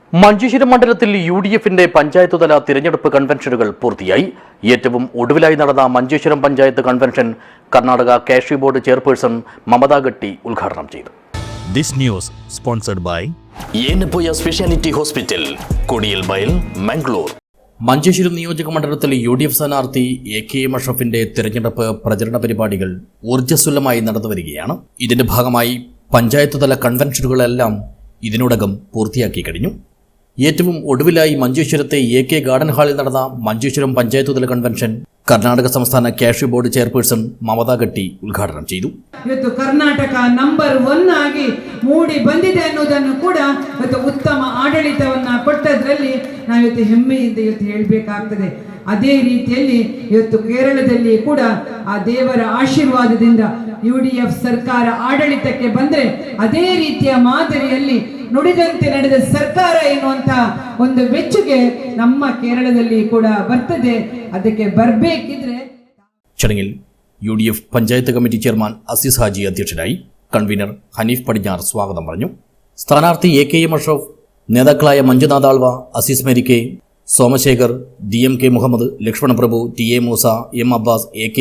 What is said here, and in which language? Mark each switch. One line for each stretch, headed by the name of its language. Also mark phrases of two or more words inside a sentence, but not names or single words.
Malayalam: മഞ്ചേശ്വരം മണ്ഡലത്തിൽ യുഡിഎഫിന്റെ പഞ്ചായത്തുതല തിരഞ്ഞെടുപ്പ് കൺവെൻഷനുകൾ പൂർത്തിയായി. ഏറ്റവും ഒടുവിലായി നടന്ന മഞ്ചേശ്വരം പഞ്ചായത്ത് കൺവെൻഷൻ കർണാടക കാഷ്യൂ ബോർഡ് ചെയർപേഴ്സൺ മമതാ ഗട്ടി ഉദ്ഘാടനം ചെയ്തു.
English: This news sponsored by
Malayalam: ഏനപ്പോയ സ്പെഷ്യാലിറ്റി ഹോസ്പിറ്റൽ, കൊടിയൽ ബയൽ, മംഗളൂർ. മഞ്ചേശ്വരം നിയോജക മണ്ഡലത്തിൽ യുഡിഎഫ് സ്ഥാനാർത്ഥി എ.കെ.എം. അഷ്റഫിന്റെ തിരഞ്ഞെടുപ്പ് പ്രചരണ പരിപാടികൾ ഊർജ്ജസ്വലമായി നടന്നുവരികയാണ്. ഇതിന്റെ ഭാഗമായി പഞ്ചായത്തുതല കൺവെൻഷനുകളെല്ലാം ഇതിനോടകം പൂർത്തിയാക്കി കഴിഞ്ഞു. ഏറ്റവും ഒടുവിലായി മഞ്ചേശ്വരത്തെ എ.കെ. ഗാർഡൻ ഹാളിൽ നടന്ന മഞ്ചേശ്വരം പഞ്ചായത്തുതല കൺവെൻഷൻ
Kannada: ಕರ್ನಾಟಕ ಸಂಸ್ಥಾನ ಕ್ಯಾಶ್ಯೂ ಬೋರ್ಡ್ ಚೇರ್ಪರ್ಸನ್ ಮಮತಾ ಗಟ್ಟಿ ಉದ್ಘಾಟನೆ ಮಾಡಿದರು. ಇವತ್ತು ಕರ್ನಾಟಕ ನಂಬರ್ 1 ಆಗಿ ಮೂಡಿ ಬಂದಿದೆ ಅನ್ನೋದನ್ನು ಕೂಡ ಇವತ್ತು ಉತ್ತಮ ಆಡಳಿತವನ್ನ ಕೊಟ್ಟದ್ರಲ್ಲಿ ನಾವು ಇವತ್ತು ಹೆಮ್ಮೆಯಿಂದ ಇವತ್ತು ಹೇಳಬೇಕಾಗ್ತದೆ. ಅದೇ ರೀತಿಯಲ್ಲಿ ಇವತ್ತು ಕೇರಳದಲ್ಲಿ ಕೂಡ ಆ ದೇವರ ಆಶೀರ್ವಾದದಿಂದ ಯುಡಿಎಫ್ ಸರ್ಕಾರ ಆಡಳಿತಕ್ಕೆ ಬಂದ್ರೆ ಅದೇ ರೀತಿಯ ಮಾದರಿಯಲ್ಲಿ ನುಡಿದಂತೆ ನಡೆದ ಸರ್ಕಾರ ಎನ್ನುವಂತ ಒಂದು ಮೆಚ್ಚುಗೆ ನಮ್ಮ ಕೇರಳದಲ್ಲಿ ಕೂಡ ಬರ್ತದೆ. ಅದಕ್ಕೆ ಬರಬೇಕಿದ್ರೆ
Malayalam: ചടങ്ങിൽ യുഡിഎഫ് പഞ്ചായത്ത് കമ്മിറ്റി ചെയർമാൻ അസീസ് ഹാജി അധ്യക്ഷനായി. കൺവീനർ ഹനീഫ് പടിഞ്ഞാർ സ്വാഗതം പറഞ്ഞു. സ്ഥാനാർത്ഥി എ.കെ.എം. അഷ്റഫ്, നേതാക്കളായ മഞ്ജുനാഥ് ആൾവ, അസീസ് മെരിക്കെ, സോമശേഖർ, DMK മുഹമ്മദ്, ലക്ഷ്മണ പ്രഭു, TA മൂസ, M അബ്ബാസ്, A.K.